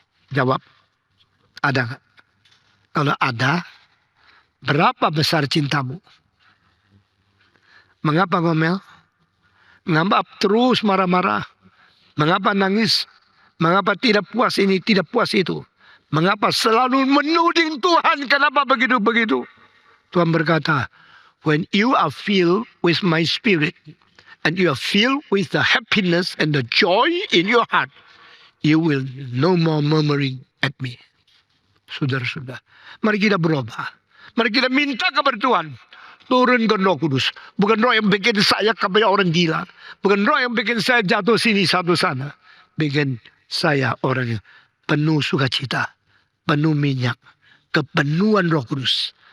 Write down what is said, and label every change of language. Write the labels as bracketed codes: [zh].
[id] Jawab, ada nggak? Kalau ada, berapa besar cintamu? Mengapa ngomel? Mengapa terus marah-marah? Mengapa nangis? Mengapa tidak puas ini, tidak puas itu? Mengapa selalu menuding Tuhan? Kenapa begitu-begitu? Tuhan berkata, [en] when you are filled with my spirit, and you are filled with the happiness and the joy in your heart, you will no more murmuring at me. [id] Saudara-saudara, mari kita berubah. Mari kita minta kepada Tuhan. Turunkan Roh Kudus. Bukan roh yang bikin saya kayak orang gila. Bukan roh yang bikin saya jatuh sini satu sana. Bikin saya orang yang penuh sukacita, penuh minyak, kepenuhan Roh Kudus.